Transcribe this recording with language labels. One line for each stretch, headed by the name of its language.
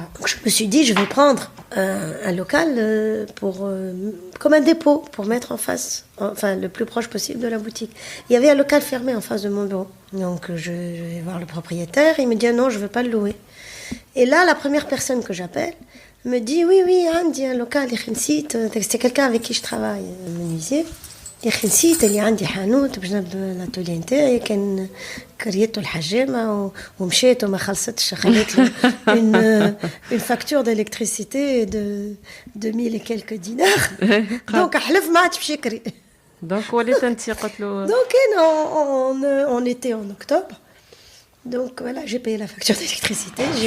French: Donc je me suis dit, je vais prendre un local comme un dépôt pour mettre en face, enfin le plus proche possible de la boutique. Il y avait un local fermé en face de mon bureau. Donc je vais voir le propriétaire, il me dit non, je veux pas le louer. Et là, la première personne que j'appelle me dit oui, Andy, un local, c'était quelqu'un avec qui je travaille, un menuisier.
Arabic: يا اخي نسيت اللي عندي حانوت باش نبدا الاتولي نتاعي كان كريته الحجامه ومشيت وما خلصتش خليت له
French: une facture d'électricité de 2000 et quelques dinars
Arabic: donc حلف ما عادش باش يكري donc وليت انت قلت له
French: donc on était en octobre Donc voilà, j'ai payé la facture d'électricité, j'ai